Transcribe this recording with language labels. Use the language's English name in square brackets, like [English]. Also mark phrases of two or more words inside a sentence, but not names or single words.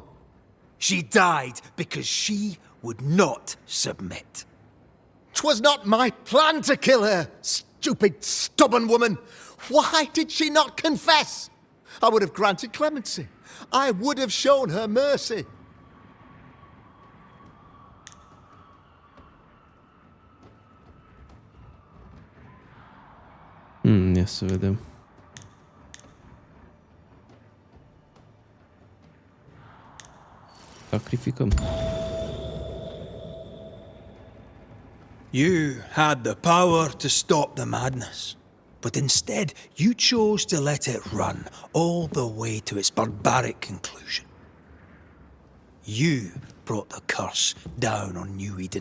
[English] She died because she would not submit. 'Twas not my plan to kill her, stupid, stubborn woman. Why did she not confess? I would have granted clemency. I would have shown her mercy. [Romanian] Ia să vedem. Sacrificăm. [English] You had the power to stop the madness, but instead you chose to let it run all the way to its barbaric conclusion. You brought the curse down on New Eden.